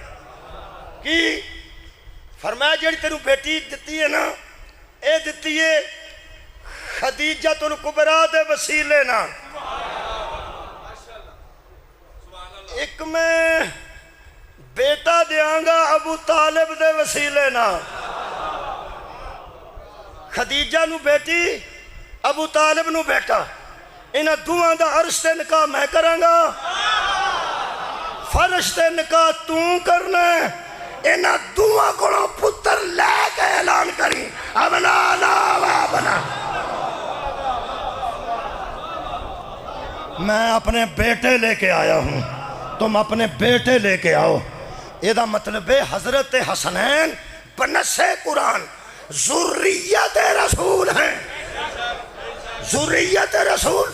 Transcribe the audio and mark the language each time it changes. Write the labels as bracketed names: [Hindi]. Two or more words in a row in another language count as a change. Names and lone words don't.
[Punjabi] کی فرمایا جیڑی تینوں بیٹی دیتی ہے نا, اے دیتی ہے خدیجہ الکبریٰ دے وسیلے نا. ایک میں بیٹا دیاں گا ابو طالب دے وسیلے نا. خدیجہ نو بیٹی, ابو طالب نو بیٹا. انہاں دوہاں دا عرش تے نکاح میں کراں گا, فرش تے نکاح تو کرنا. انہاں دوہاں کو پتر لے کے اعلان کری [Arabic] ابنا لا وابنا. [Urdu] میں اپنے بیٹے لے کے آیا ہوں, تم اپنے بیٹے لے کے آؤ. یہ دا مطلب ہے حضرت حسنین بنص قرآن ذریت رسول ہیں, ذریت رسول.